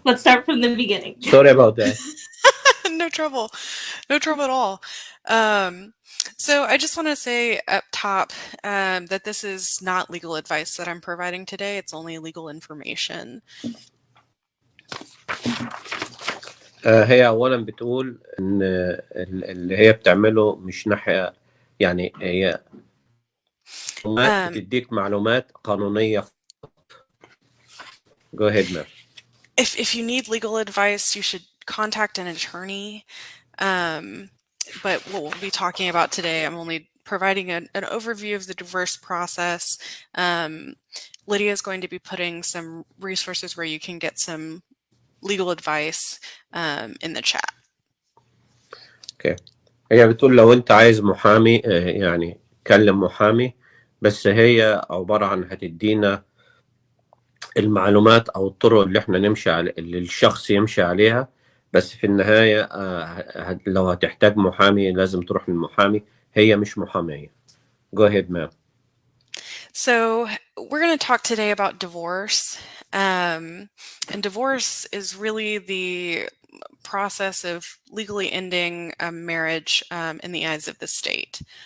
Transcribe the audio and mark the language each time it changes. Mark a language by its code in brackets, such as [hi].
[en] Let's start from the beginning. Sorry about that. No trouble. No trouble at all. So I just want to say up top that this is not legal advice that I'm providing today. It's only legal information. [ar] هي أولا بتقول إن اللي هي بتعمله مش ناحية، يعني هي بتديك معلومات قانونية. [en] Go ahead, ma'am. If you need legal advice, you should contact an attorney. But what we'll be talking about today, I'm only providing an overview of the divorce process. Lydia is going to be putting some resources where you can get some legal advice in the chat. Okay. [ar] هي بتقول لو أنت عايز محامي يعني كلم محامي، بس هي عبارة عن هتدينا المعلومات أو الطرق اللي احنا نمشي على اللي الشخص يمشي عليها، بس في النهاية لو هتحتاج محامي لازم تروح للمحامي، هي مش محامية. [en] Go ahead, ma'am. So we're going to talk today about divorce. And divorce is really the process of legally ending a marriage in the eyes of the state.